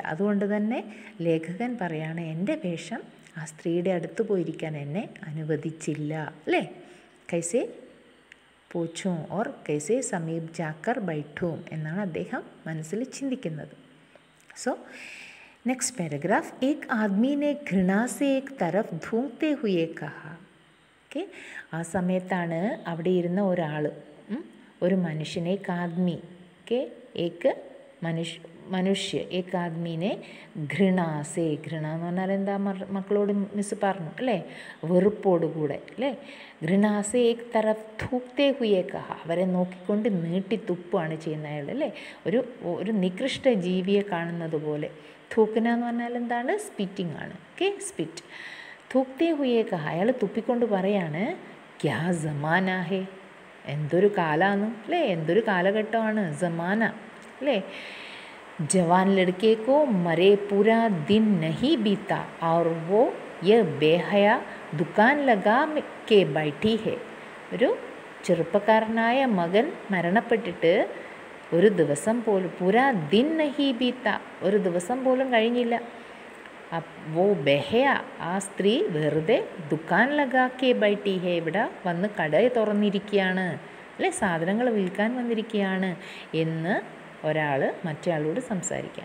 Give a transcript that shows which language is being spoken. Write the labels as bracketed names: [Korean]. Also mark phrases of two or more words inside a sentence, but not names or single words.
[Malayalam] അതുകൊണ്ട് തന്നെ ലേഖകൻ പറയാണ്, എൻ്റെ വേഷം ആ സ്ത്രീയുടെ അടുത്ത് പോയിരിക്കാൻ എന്നെ അനുവദിച്ചില്ല അല്ലേ. [Hindi] कैसे पूछूं और कैसे समीप जाकर बैठूं [Malayalam] എന്നാണ് അദ്ദേഹം മനസ്സിൽ ചിന്തിക്കുന്നത്. [English] so next paragraph. [Hindi] एक आदमी ने घृणा से एक तरफ धूंघते हुए कहा. [Malayalam] ഓക്കെ, ആ സമയത്താണ് അവിടെ ഇരുന്ന ഒരാൾ, ഒരു മനുഷ്യനെ, [Hindi] एक आदमी के एक [Malayalam] മനുഷ്യ एक ആദ്മീനെ ഘൃണാസേ, ഘൃണ എന്ന് പറഞ്ഞാൽ എന്താ മക്കളോട് മിസ് പറഞ്ഞു അല്ലേ, വെറുപ്പോടുകൂടെ അല്ലേ. [Hindi] घृणा से एक तरफ थूकते हुए कहा, [Malayalam] അവരെ നോക്കിക്കൊണ്ട് നീട്ടി തുപ്പാണ് ചെയ്യുന്ന അയാൾ അല്ലേ, ഒരു നികൃഷ്ട ജീവിയെ കാണുന്നത് പോലെ. ഥൂക്കന എന്ന് പറഞ്ഞാൽ എന്താണ്? സ്പിറ്റിംഗ് ആണ്. ഓക്കെ, സ്പിറ്റ്. [Hindi] थूकते हुए कहा, [Malayalam] അയാൾ തുപ്പിക്കൊണ്ട് പറയാണ്, [Hindi] क्या ज़माना है, [Malayalam] എന്തൊരു കാലമാണ് അല്ലേ, എന്തൊരു കാലഘട്ടമാണ്. ജമാന അല്ലേ. [Hindi] जवान लड़के को मरे पूरा दिन नहीं बीता और वो यह बेहया दुकान लगा के बैठी है. [Malayalam] ഒരു ചെറുപ്പക്കാരനായ മകൻ മരണപ്പെട്ടിട്ട് ഒരു ദിവസം പോലും, [Hindi] पूरा दिन नहीं बीता, [Malayalam] ഒരു ദിവസം പോലും കഴിഞ്ഞില്ല. [Hindi] वो बेहया, [Malayalam] ആ സ്ത്രീ വെറുതെ [Hindi] दुकान लगा के बैठी है, [Malayalam] ഇവിടെ വന്ന് കട തുറന്നിരിക്കുകയാണ്, അല്ലെ, സാധനങ്ങൾ വിൽക്കാൻ വന്നിരിക്കുകയാണ് എന്ന് ഒരാൾ മറ്റേയാളോട് സംസാരിക്കാം.